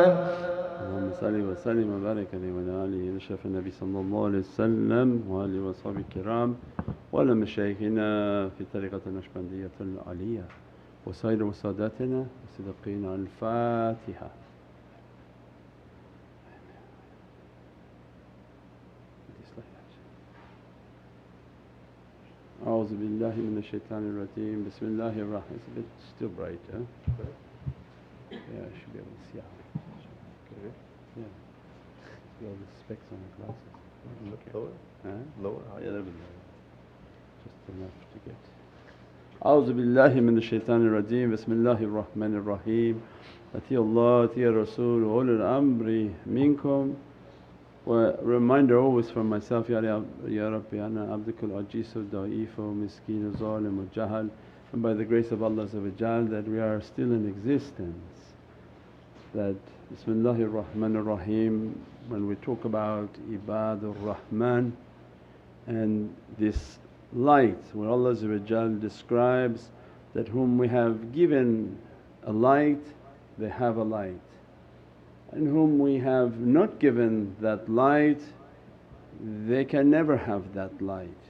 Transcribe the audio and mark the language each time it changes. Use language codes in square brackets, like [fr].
[ar] اللهم صل وسلم وبارك عليه وعلى آله أشرف النبي صلى الله عليه وسلم وآله وصحبه الكرام وعلى مشايخنا في طريقة النقشبندية العالية وسائر ساداتنا والصديقين. الفاتحة. أعوذ بالله من الشيطان الرجيم. بسم الله الرحمن الرحيم. [en] It's a bit still bright, huh? Yeah, I should be able to see out. Yeah. See all the specs on the glasses. Lower? Huh? Lower? Yeah, a little bit lower. Just enough to get. [ar] أعوذ بالله من الشيطان الرجيم. بسم الله الرحمن الرحيم. أطيعوا الله أطيعوا الرسول وأولي الأمر منكم. [en] A reminder always for myself, [ar] Ya Rabbi ana abdukal ajizu da'ifu miskeen zalim jahal, [en] and by the grace of Allah that we are still in existence. That [ar] Bismillahir Rahmanir Rahim, [en] when we talk about Ibadur Rahman and this light where Allah describes that whom we have given a light, they have a light, and whom we have not given that light, they can never have that light.